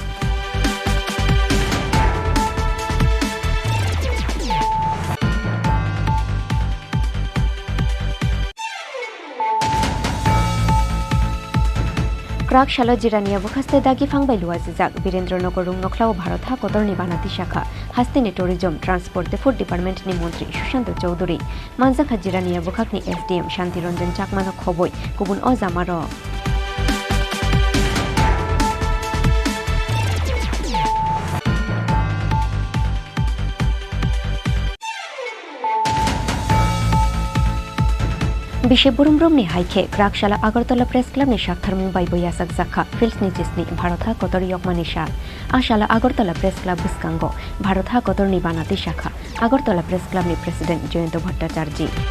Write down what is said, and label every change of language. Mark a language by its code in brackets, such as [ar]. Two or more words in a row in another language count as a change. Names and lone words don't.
[trp] क्राक शालो जिरानिया बुखास्ते दागी फांबाय लुवाजिजाक वीरेंद्रनगर रुं नख्लाव भारत हा कतरनि बानाति शाखा हास्तेनि [en] tourism transport [trp] ते [en] food departmentni [trp] मंत्री सुशांत चौधुरी मानजाखा जिरानिया बुखाकनि SDM शांति रंजन चाकमानो खबय गुबुन अजामार बिशे बुरुमब्रमनि हाइखे क्राकशाला आगरतला प्रेस क्लाबनि शाखथारमुं बायबो यासाक जाखा फिल्सनि जिसनि भारत हा कतर यकमानि शाल आशाला आगरतला प्रेस क्लाब बिस्कांगो भारत हा कतरनि बानाति शाखा आगरतला प्रेस क्लाबनि प्रेसिडेंट जयंत भट्टाचार्य